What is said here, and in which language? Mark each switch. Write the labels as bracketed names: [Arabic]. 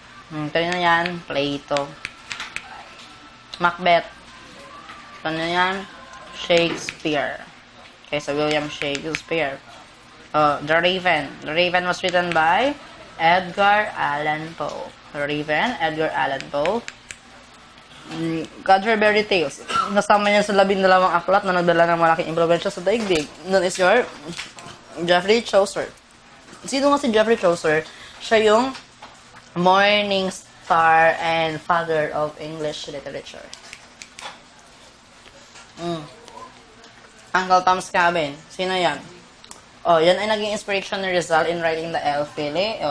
[Filipino] Kanina yan, Plato. Macbeth. Kanina yan, Shakespeare. Okay, so William Shakespeare. The Raven. [English] The Raven was written by Edgar Allan Poe. The Raven, Edgar Allan Poe. Canterbury Tales. [Filipino] Nasama niya sa 12 aklat na nagdala ng malaking impluwensya sa daigdig. Nun is your Geoffrey Chaucer. Sino nga si Geoffrey Chaucer? Siya yung [English] morning star and father of English literature. [Filipino] Uncle Tom's Cabin. Sino yan? Yan ay naging inspiration ni Rizal [English] in writing the Elfile.